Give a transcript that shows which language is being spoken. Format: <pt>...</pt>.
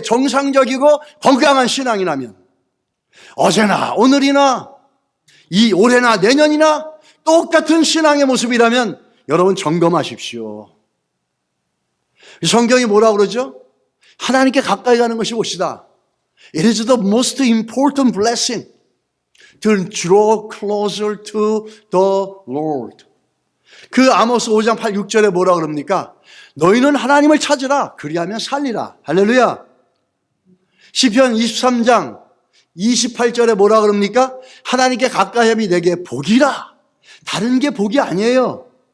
<ko>정상적이고 건강한 신앙이라면 어제나 오늘이나 이 올해나 내년이나 똑같은 신앙의 모습이라면 여러분 점검하십시오. 성경이 뭐라고 그러죠? 하나님께 가까이 가는 것이 몫이다.</ko> <en>It is the most important blessing to draw closer to the Lord.</en> <ko>그 아모스 5장 8, 6절에 뭐라 그럽니까? 너희는 하나님을 찾으라. 그리하면 살리라. 할렐루야. 시편 23장 28절에 뭐라 그럽니까? 하나님께 가까이함이 내게 복이라. 다른 게 복이 아니에요.</ko>